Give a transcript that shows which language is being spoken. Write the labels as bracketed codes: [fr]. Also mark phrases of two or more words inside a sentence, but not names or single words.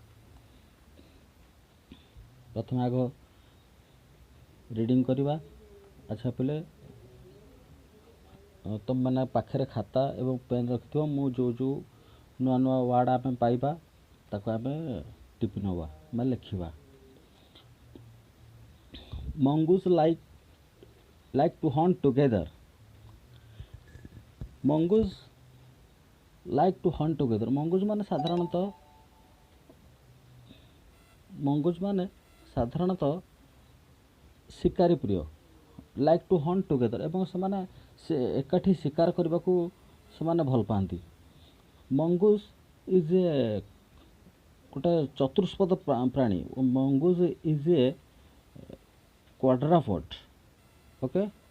[or] ପ୍ରଥମେ ଆଗ ରିଡ଼ିଂ କରିବା ଆଚ୍ଛା ପିଲେ ତୁମମାନେ ପାଖରେ ଖାତା ଏବଂ ପେନ୍ ରଖିଥିବ ମୁଁ ଯେଉଁ ନୂଆ ନୂଆ ୱାର୍ଡ଼ ଆମେ ପାଇବା ତାକୁ ଆମେ ଟିପି ନେବା ବା ଲେଖିବା [en] mongoose like to hunt together mongoose like to hunt together mongoose ମାନେ [or] ସାଧାରଣତଃ ଶିକାରୀ ପ୍ରିୟ [en] like to hunt together [or] ଏବଂ ସେମାନେ ସେ ଏକାଠି ଶିକାର କରିବାକୁ ସେମାନେ ଭଲ ପାଆନ୍ତି [en] mongoose is a [or] ଗୋଟେ ଚତୁଷ୍ପଦ ପ୍ରାଣୀ [en] mongoose is a quadruped okay